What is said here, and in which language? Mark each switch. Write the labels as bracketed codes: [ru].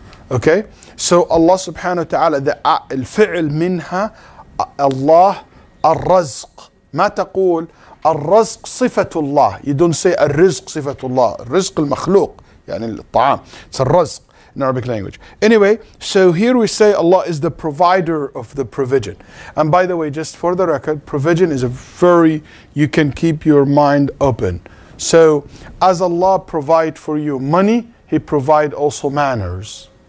[en] Okay, so Allah subhanahu wa ta'ala, the [ar] الفعل منها [en] Allah الرزق. [ar] ما تقول الرزق صفة الله. [en] You don't say [ar] الرزق صفة الله. الرزق المخلوق يعني الطعام. [en] It's الرزق in Arabic language. Anyway, so here we say Allah is the provider of the provision. And by the way, just for the record, provision is a very, you can keep your mind open. So as Allah provide for you money, He provide also manners.